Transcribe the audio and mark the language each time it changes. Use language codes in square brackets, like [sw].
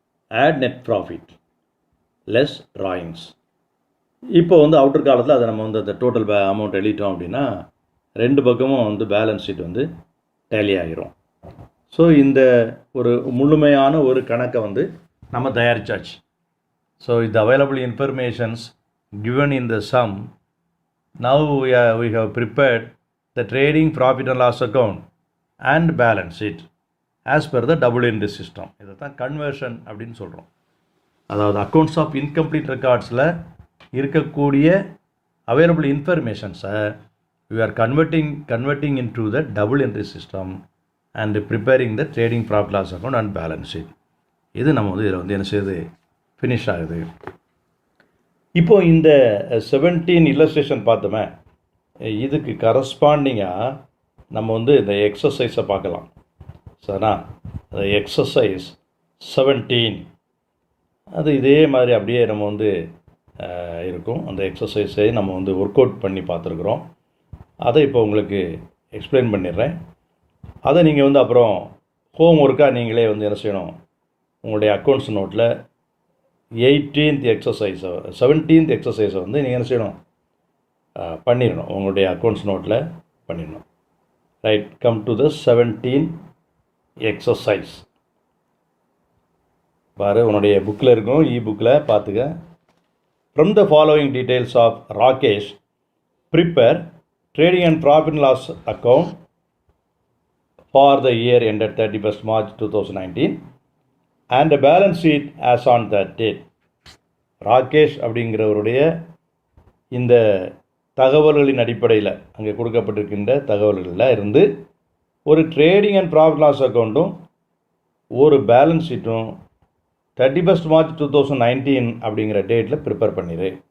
[en] Add net profit less drawings. [ta] இப்போ வந்து outer காலத்தில் அதை நம்ம வந்து அந்த டோட்டல் அமௌண்ட் எழுதிட்டோம் அப்படின்னா ரெண்டு பக்கமும் வந்து பேலன்ஸ் ஷீட் வந்து டேலி ஆகிரும். ஸோ இந்த ஒரு முழுமையான ஒரு கணக்கை வந்து நம்ம தயாரித்தாச்சு. [en] so [ta] இந்த [en] Available informations given in the sum. Now we have prepared the trading profit and loss account and balance sheet as per the double entry system. [ta] இதை தான் கன்வர்ஷன் அப்படின்னு சொல்கிறோம். அதாவது அக்கௌண்ட்ஸ் ஆஃப் இன்கம்ப்ளீட் ரெக்கார்ட்ஸில் இருக்கக்கூடிய available இன்ஃபர்மேஷன்ஸை [en] we are converting into the double entry system and preparing the trading profit loss account and balance sheet. [ta] இது நம்ம வந்து இதில் வந்து என்ன செய்யுது, ஃபினிஷ் ஆகுது. இப்போது இந்த 17 இல்லஸ்ட்ரேஷன் பார்த்தோமே, இதுக்கு கரஸ்பாண்டிங்காக நம்ம வந்து இந்த எக்ஸசைஸை பார்க்கலாம். சரிண்ணா? அந்த எக்ஸசைஸ் 17 அது இதே மாதிரி அப்படியே நம்ம வந்து இருக்கும். அந்த எக்ஸசைஸை நம்ம வந்து ஒர்க் அவுட் பண்ணி பார்த்துருக்குறோம். அதை இப்போ உங்களுக்கு எக்ஸ்பிளைன் பண்ணிடுறேன். அதை நீங்கள் வந்து அப்புறம் ஹோம் ஒர்க்காக நீங்களே வந்து என்ன செய்யணும், உங்களுடைய அக்கௌண்ட்ஸ் நோட்டில் 18th எக்ஸசைஸை 17th எக்ஸசைஸை வந்து நீங்கள் என்ன செய்யணும், பண்ணிடணும். உங்களுடைய அக்கௌண்ட்ஸ் நோட்டில் பண்ணிடணும். Right, [en] Come to the 17 exercise. [ta] பாரு, உன்னுடைய புக்கில் இருக்கும், புக்கில் பார்த்துக்க. [en] From the following details of Rakesh, prepare trading and profit and loss account for the year ended 31st March 2019 and a balance sheet as on that date. [ta] Rakesh அப்படிங்கிறவருடைய இந்த தகவல்களின் அடிப்படையில் அங்கே கொடுக்கப்பட்டிருக்கின்ற தகவல்களில் இருந்து ஒரு ட்ரேடிங் அண்ட் ப்ராஃபிட் லாஸ் அக்கௌண்ட்டும் ஒரு பேலன்ஸ் ஷீட்டும் 31st March 2019 அப்படிங்கிற டேட்டில் ப்ரிப்பேர் பண்ணிடு.